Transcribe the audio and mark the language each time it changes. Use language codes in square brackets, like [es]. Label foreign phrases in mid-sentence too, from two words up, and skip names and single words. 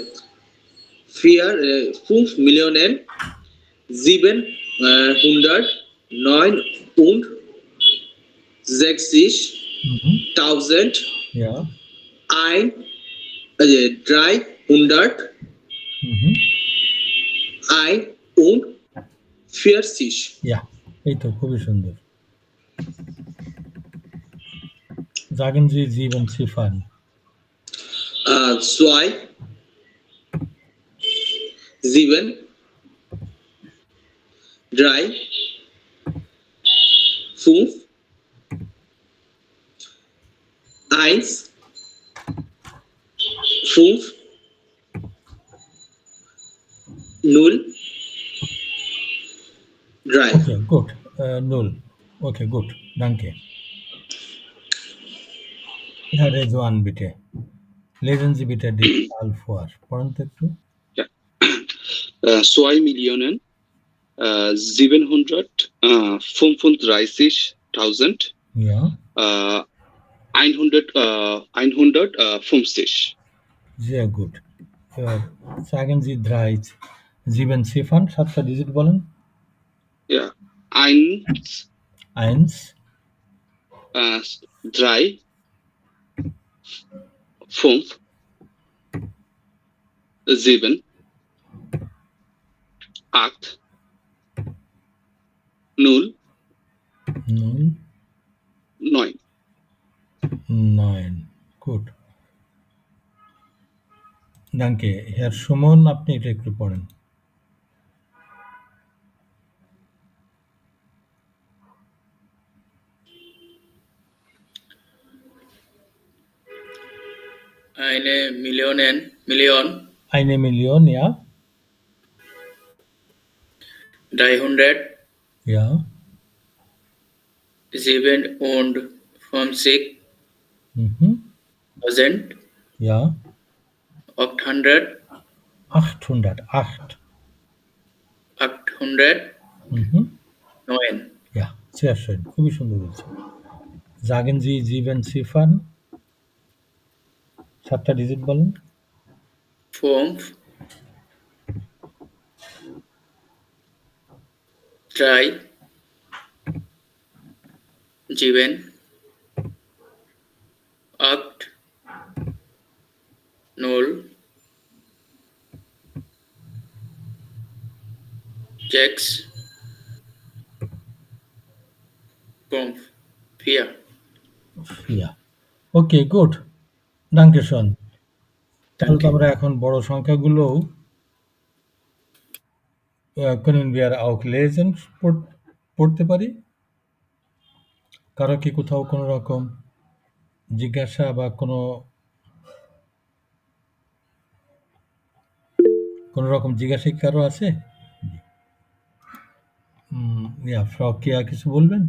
[de] 5 Millionen 709 und 60.000 Ja. 300 Mhm. 41. Ja, [bn] এই তো খুবই সুন্দর। [de] Sagen Sie 7 Ziffern. 2 7 3 5 1 5 0 3. Okay, gut. 0. Okay, gut. Danke. Herr Rezwan, bitte. Lesen Sie bitte die Zahl vor. [bn] পড়েন তো একটু। [de] 2 Millionen 735.000 Ja, 150. sehr gut. Sagen Sie 3 7 Ziffern, [bn] 7টা ডিজিট বলেন। [de] Ja. 1, 1, 3, 5, 7, 8, 0, 0, 9. 9. Gut. Danke. Herr সুমন, আপনি এটা একটু পড়েন। Eine Million, Eine Million, ja? 300, Ja. 57 Mhm. 1000, Ja. 800, 800. 8. 809. Ja, sehr schön. [bn] খুবই সুন্দর বলছেন। [de] Sagen Sie 7 Ziffern. [bn] 7টা ডিজিট বলেন। [de] 5, 3, 7, 8, 0, 6, 5, 4. Ja. Okay, gut. Danke schön. [bn] তাহলে তো আমরা এখন বড় সংখ্যাগুলোও [de] können wir auch lesen [bn] পড়তে পারি। কারো কি কোথাও কোনো রকম জিজ্ঞাসা বা কোনো রকম জিজ্ঞাসা কি কারো আছে? ফ্রাউ কিয়া কিছু বলবেন?